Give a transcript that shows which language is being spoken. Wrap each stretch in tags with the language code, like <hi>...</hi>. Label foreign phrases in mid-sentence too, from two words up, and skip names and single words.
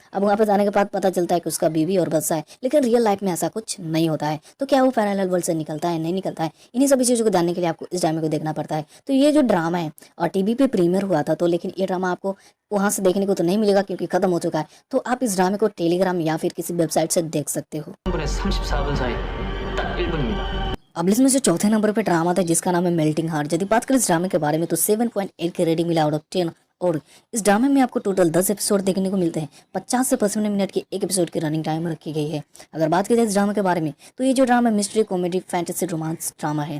<hi>अब वहाँ पे जाने के बाद पता चलता है कि उसका बीवी और बच्चा है, लेकिन रियल लाइफ में ऐसा कुछ नहीं होता है। तो क्या वो</hi> <en>parallel world</en> <hi>से निकलता है, नहीं निकलता है, इन्हीं सभी चीज़ों को जानने के लिए आपको इस ड्रामे को देखना पड़ता है। तो ये जो ड्रामा है और टीवी पे प्रीमियर हुआ था, तो लेकिन ये ड्रामा आपको वहां से देखने को तो नहीं मिलेगा क्योंकि खत्म हो चुका है। तो आप इस ड्रामे को टेलीग्राम या फिर किसी वेबसाइट से देख सकते हो।</hi> <ko>1분에서 34분 사이 딱 1분입니다.</ko> <hi>अब इसमें से चौथे नंबर पे ड्रामा था जिसका नाम है मेल्टिंग हार्ट। यदि बात करें इस ड्रामे के बारे में तो 7.8 की रेटिंग मिला</hi> <en>out of 10</en> <hi>और इस ड्रामे में आपको</hi> <en>total 10 episode</en> <hi>देखने को मिलते हैं। 50 से 55 मिनट की एक एपिसोड की</hi> <en>running time</en> <hi>रखी गई है। अगर बात की जाए इस ड्रामा के बारे में तो ये जो ड्रामा</hi> <en>mystery comedy fantasy romance drama</en> <hi>है।</hi>